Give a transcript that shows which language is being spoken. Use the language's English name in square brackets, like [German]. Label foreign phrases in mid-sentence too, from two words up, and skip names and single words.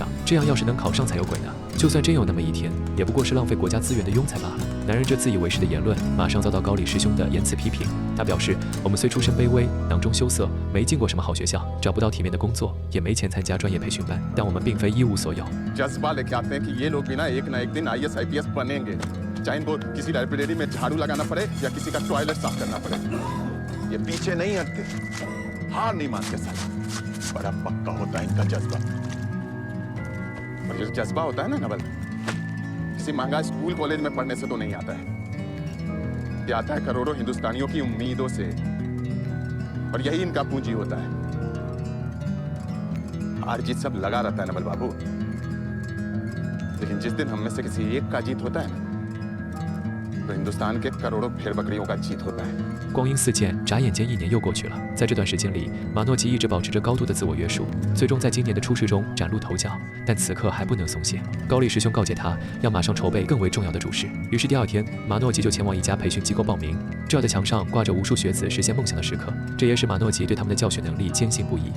[Chinese] 这样要是能考上才有鬼呢！就算真有那么一天，也不过是浪费国家资源的庸才罢了。男人这自以为是的言论，马上遭到高里师兄的严词批评。他表示：“我们虽出身卑微，囊中羞涩，没进过什么好学校，找不到体面的工作，也没钱参加专业培训班，但我们并非一无所有。” [Hindi] चाहे इनको किसी लाइब्रेरी में झाड़ू लगाना पड़े या किसी का टॉयलेट साफ करना पड़े, ये पीछे नहीं हटते, हार नहीं मानते साला। बड़ा पक्का होता है इनका जज्बा। और ये जज्बा होता है ना नवल, किसी महंगा स्कूल कॉलेज में पढ़ने से तो नहीं आता है। ये आता है करोड़ों हिंदुस्तानियों की उम्मीदों से, और यही इनका पूंजी होता है। हार जीत सब लगा रहता है नवल बाबू, लेकिन जिस दिन हम में से किसी एक का जीत होता है ना, तो हिंदुस्तान के करोड़ों भेड़ बकरियों का जीत होता है। [Chinese] 光阴似箭，眨眼间1年又过去了。在这段时间里，马诺吉一直保持着高度的自我约束，最终在今年的初试中崭露头角。但此刻还不能松懈。高里师兄告诫他，要马上筹备更为重要的主试。于是第2天，马诺吉就前往一家培训机构报名。这儿的墙上挂着无数学子实现梦想的时刻，这也使马诺吉对他们的教学能力坚信不疑。